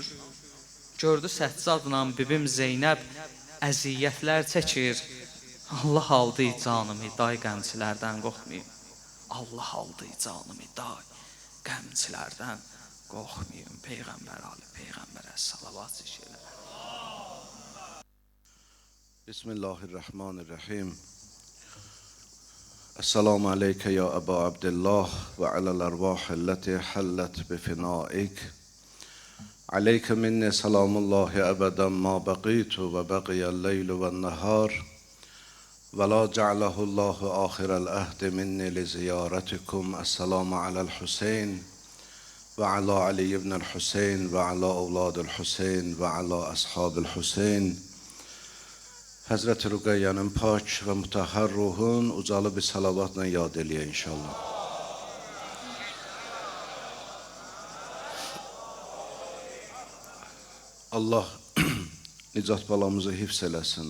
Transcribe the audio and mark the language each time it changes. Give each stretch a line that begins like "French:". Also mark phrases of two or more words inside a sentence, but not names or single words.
Azerbaijani: Gördü Səccadla bibim Zeynəb əziyyətlər çəkir. Allah aldı canımı day, qəmçilərdən qorxmayım. Allah aldı canımı day, qəmçilərdən qorxmayım. Peyğəmbər Ali Peyğəmbərə salavat çəkirlər.
Arabic: بسم الله الرحمن الرحیم. السلام عليك يا أبا عبد الله وعلى الأرواح التي حلت بفنائك عليك مني سلام الله أبدا ما بقيت وبقي الليل والنهار ولا جعله الله آخر العهد مني لزيارتكم. السلام على الحسين وعلى علي بن الحسين وعلى أولاد الحسين وعلى أصحاب الحسين.
Azerbaijani: Həzrət Rüqəyyənin pak və mütəhhər ruhun ucalı bir salavatla yad eləyə inşallah. Allah nicat balamızı hifz eləsin.